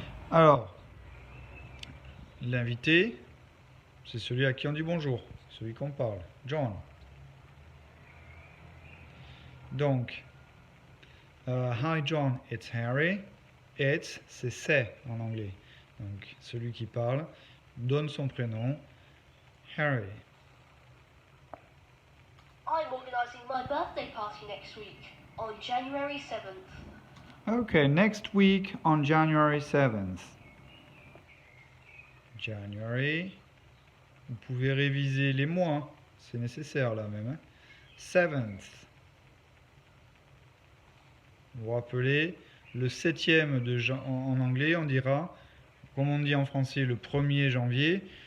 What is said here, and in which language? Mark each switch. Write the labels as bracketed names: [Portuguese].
[French] Alors, l'invité, c'est celui à qui on dit bonjour, celui qu'on parle, John. Donc, [English] hi John, it's Harry. It's, [French] c'est en anglais. Donc, celui qui parle donne son prénom, Harry. [English] I'm organising my birthday party next week, on January 7th. Okay, next week on January 7th. January. [French] Vous pouvez réviser les mois, c'est nécessaire là même. 7th. Vous vous rappelez, le 7e en anglais, on dira, comme on dit en français, le 1er janvier.